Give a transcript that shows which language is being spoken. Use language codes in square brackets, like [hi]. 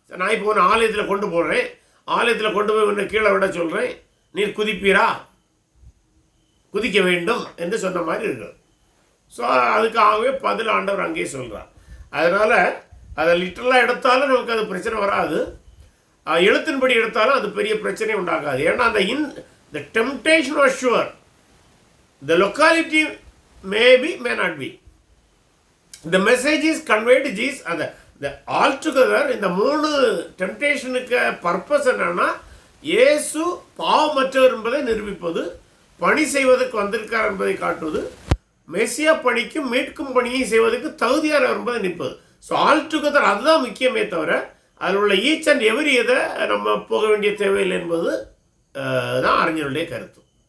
[ta] நான் இப்போ ஒன்று ஆலயத்தில் கொண்டு போகிறேன், ஆலயத்தில் கொண்டு போய் ஒன்று கீழே விட சொல்கிறேன், நீர் குதிப்பீரா, குதிக்க வேண்டும் என்று சொன்ன மாதிரி இருக்குது. ஸோ அதுக்காகவே பதில் ஆண்டவர் அங்கேயே சொல்கிறார். அதனால் அதை லிட்டரலாக எடுத்தாலும் நமக்கு அது பிரச்சனை வராது, எழுத்தின்படி எடுத்தாலும் அது பெரிய பிரச்சனை உண்டாகாது. ஏன்னா அந்த [en] the temptation was sure, the locality may be, may not be, the message is conveyed to Jesus. the altogether [ta] இந்த 3 டெம்டேஷனுக்கு பர்பஸ் என்னன்னா, இயேசு பாவமற்றவர் என்பதை நிரூபிப்பது, பணி செய்வதற்கு வந்திருக்கார் என்பதை காட்டுவது, மெசியா பணிக்கும் மீட்கும் பணியை செய்வதற்கு தகுதியானவர் என்பதை நிற்பது. ஸோ ஆல்டுகெதர் அதுதான் முக்கியமே தவிர அதில் உள்ள ஈச் அண்ட் எவரி இதை நம்ம போக வேண்டிய தேவையில்லை என்பது தான் அறிஞருடைய கருத்து.